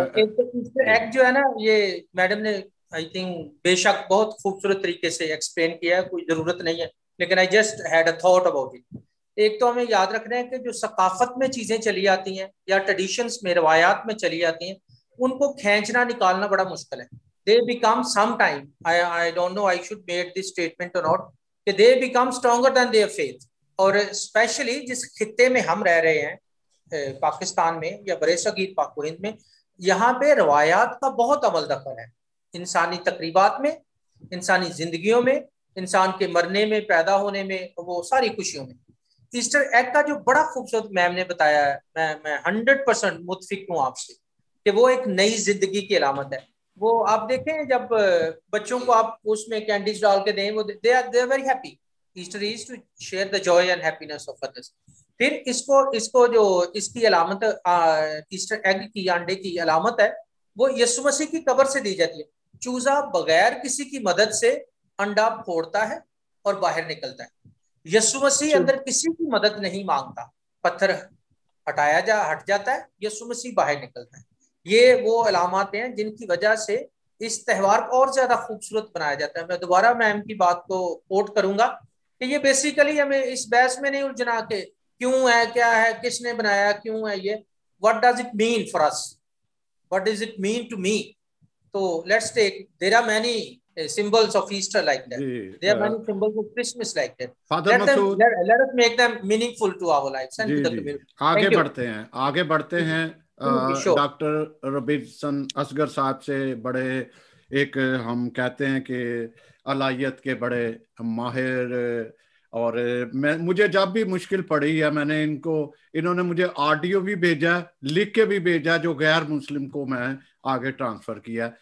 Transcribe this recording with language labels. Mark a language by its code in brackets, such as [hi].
[ur] ایک جو ہے نا, یہ میڈم نے آئی تھنک بے شک بہت خوبصورت طریقے سے ایکسپلین کیا ہے, کوئی ضرورت نہیں ہے, لیکن [en] I just had a thought about it. [ur] ایک تو ہمیں یاد رکھنا ہے کہ جو ثقافت میں چیزیں چلی آتی ہیں یا ٹریڈیشنز میں, روایات میں چلی آتی ہیں, ان کو کھینچنا نکالنا بڑا مشکل ہے. [en] They become sometime, I don't know I should make this statement or not, کہ they become stronger than their faith. [ur] اور اسپیشلی جس خطے میں ہم رہ رہے ہیں, پاکستان میں یا برِ صغیر پاک و ہند میں, یہاں پہ روایات کا بہت عمل دخل ہے انسانی تقریبات میں, انسانی زندگیوں میں, انسان کے مرنے میں, پیدا ہونے میں, وہ ساری خوشیوں میں. ایسٹر ایگ کا جو بڑا خوبصورت میم نے بتایا ہے, میں 100% متفق ہوں آپ سے کہ وہ ایک نئی زندگی کی علامت ہے. وہ آپ دیکھیں جب بچوں کو آپ اس میں کینڈیز ڈال کے دیں, وہ [en] they are very happy. Easter is to share the joy and happiness of others. [ur] پھر اس کو جو اس کی علامت ایسٹر ایگ کی, انڈے کی علامت ہے, وہ یسوع مسیح کی قبر سے دی جاتی ہے. چوزا بغیر کسی کی مدد سے انڈا پھوڑتا ہے اور باہر نکلتا ہے. یسوع مسیح اندر کسی کی مدد نہیں مانگتا, پتھر ہٹ جاتا ہے, یسوع مسیح باہر نکلتا ہے. یہ وہ علامات ہیں جن کی وجہ سے اس تہوار کو اور زیادہ خوبصورت بنایا جاتا ہے. میں دوبارہ میم کی بات کو کوٹ کروں گا کہ یہ بیسیکلی ہمیں اس بحث میں نہیں الجھنا کہ کیوں ہے, کیا ہے, کس نے بنایا, کیوں ہے یہ. [en] what does it mean for us, what does it mean to me. So let's take, there are many symbols of Easter like that. There are many symbols of Christmas like that. Let us make them meaningful to our lives and to the community. [ur] آگے بڑھتے ہیں. Doctor ربیعسن Asghar صاحب سے, بڑے ایک ہم کہتے ہیں کہ الہیت کے بڑے ماہر اور مجھے جب بھی مشکل پڑی ہے میں نے انہوں نے مجھے آڈیو بھی بھیجا, لکھ کے بھی بھیجا, جو غیر مسلم کو میں آگے ٹرانسفر کیا.